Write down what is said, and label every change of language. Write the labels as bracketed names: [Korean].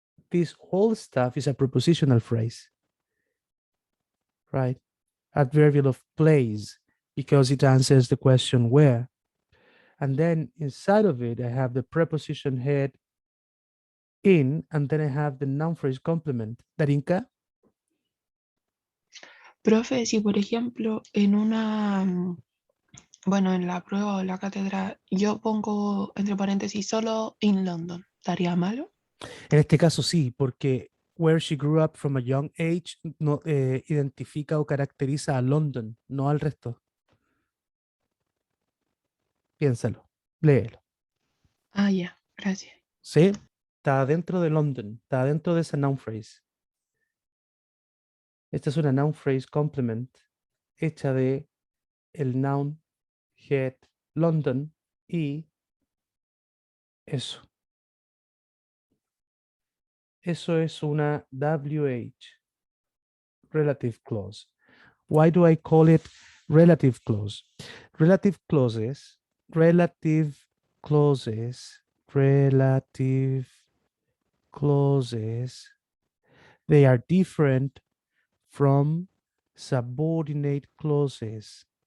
[English] This whole stuff is a prepositional phrase, right? Adverbial of place, because it answers the question where. And then inside of it, I have the preposition head in, and then I have the noun phrase complement. Darinka? [Spanish] Profe, si por ejemplo en una, bueno, en la prueba o la cátedra yo pongo entre paréntesis solo [English] in London, [Spanish] ¿estaría malo? En este caso sí, porque [English] where she grew up from a young age [Spanish] no, identifica o caracteriza a London, no al resto. Piénsalo, léelo. Ah, ya, gracias. ¿Sí? Está dentro de London, está dentro de esa noun phrase. Esta es una noun phrase complement hecha de el noun head London y eso. Eso es una WH, relative clause. [English] Why do I call it relative clause? Relative clauses, relative clauses, relative clauses, they are different from subordinate clauses.